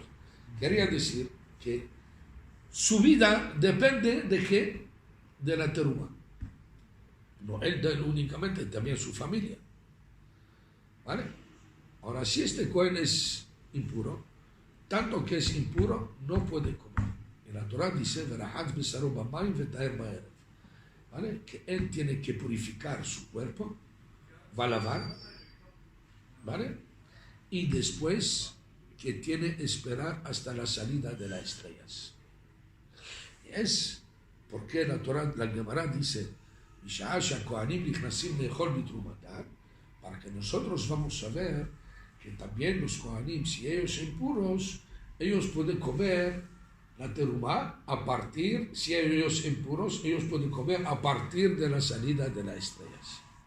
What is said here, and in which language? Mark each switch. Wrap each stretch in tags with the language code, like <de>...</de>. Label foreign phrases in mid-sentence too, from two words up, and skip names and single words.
<es>Quería decir que su vida depende de qué? De la teruma. No él únicamente, también su familia. ¿Vale? Ahora, si este Kohen es impuro, tanto que es impuro, no puede comer. Y la Torah dice,</es> <he>ורחץ בשרו במים וטהר בערב.</he> <es>¿Vale? Que él tiene que purificar su cuerpo, va a lavar, ¿vale? Y después que tiene que esperar hasta la salida de las estrellas. Es porque la Torah, la Gemara dice, para que nosotros vamos a ver que también los Kohanim, si ellos son impuros, ellos pueden comer la teruma a partir, si ellos impuros, ellos pueden comer a partir de la salida de las estrellas.</es>